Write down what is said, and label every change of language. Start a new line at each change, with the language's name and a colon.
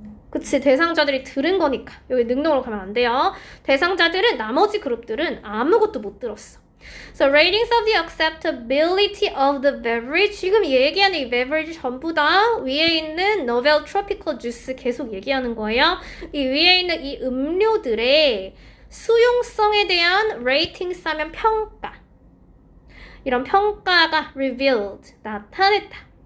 Korean: 그치, 대상자들이 들은 거니까. 여기 능동으로 가면 안 돼요. 대상자들은 나머지 그룹들은 아무것도 못 들었어.
English: So ratings of the acceptability of the beverage.
Korean: 지금 얘기하는 이 beverage 전부 다 위에 있는
English: novel tropical juice
Korean: 계속 얘기하는 거예요. 이 위에 있는 이 음료들의 수용성에 대한 ratings 하면 평가. 이런 평가가 revealed, 나타냈다.